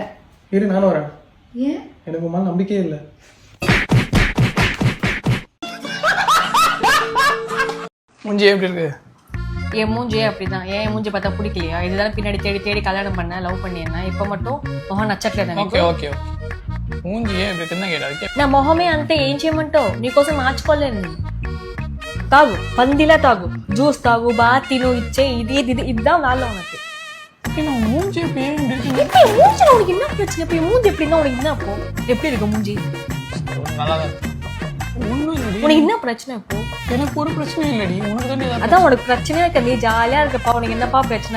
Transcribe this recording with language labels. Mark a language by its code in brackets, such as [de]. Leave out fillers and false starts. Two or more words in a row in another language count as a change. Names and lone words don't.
[ta] இரு நானும் வரேன். ஏன்? எனக்கு உன் மேல நம்பிக்கையே இல்லை. மூஞ்சி எப்படி இருக்கு? என் மூஞ்சியே அப்படிதான். என் மூஞ்சி பார்த்தா பிடிக்கலையா? இதுதான் பின்னாடி தேடி தேடி கல்யாணம் பண்ண, லவ் பண்ணியிருந்தேன். இப்போ மட்டும் முகம் నచ్చట్లేదు. [en] okay okay [ta] మూంజి எப்படி இருக்குன்னு கேட்டா [te] నా మొహమే అంతే, ఏం చేయమంటావు? నీకోసం మార్చుకోలేను. తాగు, పందిలా తాగు, జ్యూస్ తాగు, బాగా తిను, ఇచ్చే ఇది ఇది [ta] இதுதான் வேலை உனக்கு. மூஞ்சி எப்படி இருக்கு? மூஞ்சி உனக்கு என்ன பிரச்சனை? இப்போ மூஞ்சி எப்படின்னா உனக்கு என்ன? அப்போ எப்படி இருக்கு மூஞ்சி? நல்லா தான். ஒன்றும் இல்லடி. உனக்கு என்ன பிரச்சனை? இப்போ எனக்கு ஒரு பிரச்சனையும் இல்லடி. உனக்கு தானே ஏதாவது. அதான் உனக்கு பிரச்சனையா இருக்க, நீ ஜாலியா இருக்கப்பா. உனக்கு என்னப்பா பிரச்சனை?